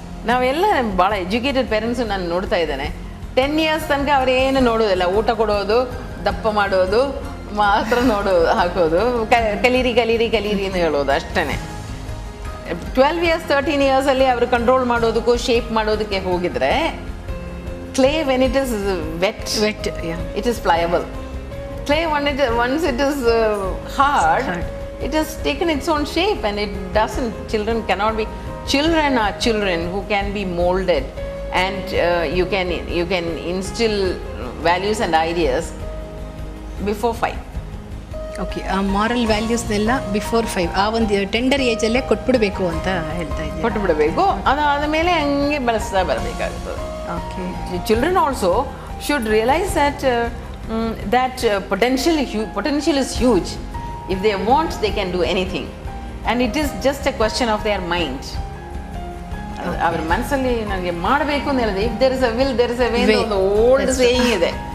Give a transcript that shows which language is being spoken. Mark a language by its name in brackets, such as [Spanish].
[Kannada] ನಾವೆಲ್ಲ ಭಾಳ educated parents ನಾನು ನೋಡ್ತಾ ಇದ್ದೇನೆ, 10 years ತನಕ ಅವ್ರೇನು ನೋಡೋದಿಲ್ಲ, ಊಟ ಕೊಡೋದು, ದಪ್ಪ ಮಾಡೋದು ಮಾತ್ರ ಹಾಕೋದು, ಕಲೀರಿ ಅಂತ ಹೇಳೋದು ಅಷ್ಟೇ. 12 years 13 years ಅಲ್ಲಿ ಅವರು ಕಂಟ್ರೋಲ್ ಮಾಡೋದಕ್ಕೂ ಶೇಪ್ ಮಾಡೋದಕ್ಕೆ ಹೋಗಿದ್ರೆ, [English] clay when it is wet it is pliable. Clay once it is hard, it has taken its own shape and it doesn't. Children are children who can be molded, and you can instill values and ideas before 5. [Kannada] Okay, ಆ moral ವ್ಯಾಲ್ಯೂಸ್ನೆಲ್ಲ before 5, ಆ ಒಂದು tender ಏಜಲ್ಲೇ ಕೊಟ್ಬಿಡಬೇಕು ಅಂತ ಹೇಳ್ತಾ ಇದ್ದೀನಿ. ಕೊಟ್ಬಿಡಬೇಕು, ಅದಾದ ಮೇಲೆ ಹಂಗೆ ಬಳಸ್ತಾ ಬರಬೇಕಾಗುತ್ತದೆ. Okay, [English] Children also should realise that potential is huge. If they want, they can do anything, and it is just a question of their mind. [Kannada] ಅವರ ಮನಸ್ಸಲ್ಲಿ ನನಗೆ ಮಾಡಬೇಕು ಅಂತ ಹೇಳಿದ್ರೆ, [English] if there is a will, there is a way, [Kannada] ಒಂದು old saying ಇದೆ.